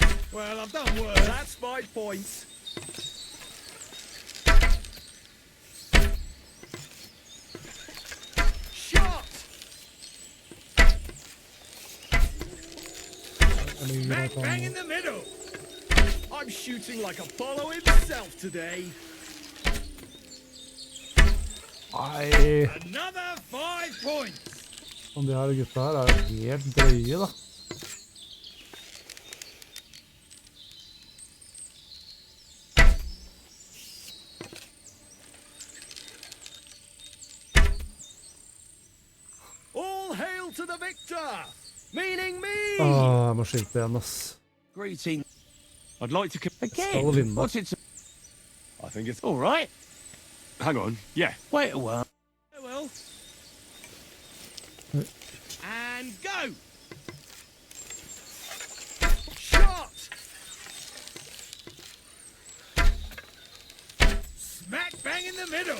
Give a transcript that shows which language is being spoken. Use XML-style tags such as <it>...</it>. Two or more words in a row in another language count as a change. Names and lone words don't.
<en>Well, I've done worse. That's 5 points. Shot! Smack bang in the middle. I'm shooting like Apollo himself today.</en> <no>Nei,</no> <en>Another 5 points.</en> <no>de her gutta her jo helt drøye da.</no> <en>All hail to the victor, meaning me.</en> <no>Jeg må skyte igjen, ass.</no> <en>Greeting. I'd like to... Again?</en> <no>Skal vinne.</no> <en>What's it? I think it's... All right. Hang on. Yeah. Wait a while. Oh well. And go. Shot. Smack bang in the middle.</en>